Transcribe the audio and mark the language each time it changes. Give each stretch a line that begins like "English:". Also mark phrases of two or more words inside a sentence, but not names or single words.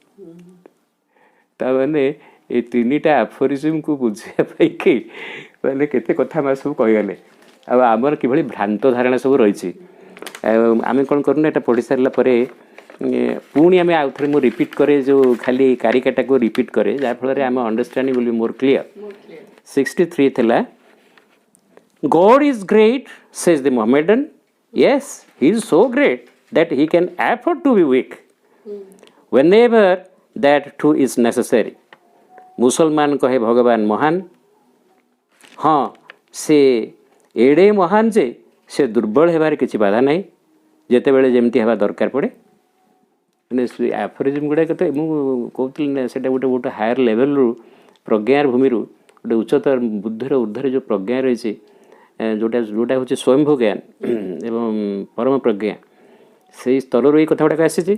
Odia: ତାମାନେ ଏ ତିନିଟା ଆଫୋରିଜିମ୍କୁ ବୁଝିବା ପାଇଁକି ମାନେ କେତେ କଥା ଆମେ ସବୁ କହିଗଲେ। ଆଉ ଆମର କିଭଳି ଭ୍ରାନ୍ତ ଧାରଣା ସବୁ ରହିଛି। ଆଉ ଆମେ କ'ଣ କରୁନା, ଏଇଟା ପଢ଼ି ସାରିଲା ପରେ ପୁଣି ଆମେ ଆଉ ଥରେ ମୁଁ ରିପିଟ୍ କରେ, ଯେଉଁ ଖାଲି କାରିକାଟାକୁ ରିପିଟ୍ କରେ, ଯାହାଫଳରେ ଆମେ
English: understanding will be more clear. 63 ଥିଲା, God is great, says the Mohammedan. Yes, he is so great that he can afford to be weak whenever that too is necessary।
Odia: ମୁସଲମାନ କହେ ଭଗବାନ ମହାନ, ହଁ ସେ ଏଡ଼େ ମହାନ ଯେ ସେ ଦୁର୍ବଳ ହେବାରେ କିଛି ବାଧା ନାହିଁ, ଯେତେବେଳେ ଯେମିତି ହେବା ଦରକାର ପଡ଼େ। ମାନେ ଆଫୋରିଜିମ୍ ଗୁଡ଼ାକ ତ ମୁଁ କହୁଥିଲି ନା, ସେଇଟା ଗୋଟେ
English: higher levelରୁ
Odia: ପ୍ରଜ୍ଞାର ଭୂମିରୁ ଗୋଟେ ଉଚ୍ଚତର ବୁଦ୍ଧିର ଉର୍ଦ୍ଧ୍ୱରେ ଯେଉଁ ପ୍ରଜ୍ଞା ରହିଛି, ଯେଉଁଟା ହେଉଛି ସ୍ୱୟଂଭୂ ଜ୍ଞାନ ଏବଂ ପରମ ପ୍ରଜ୍ଞା, ସେଇ ସ୍ତରରୁ ଏଇ କଥା ଗୁଡ଼ାକ ଆସିଛି।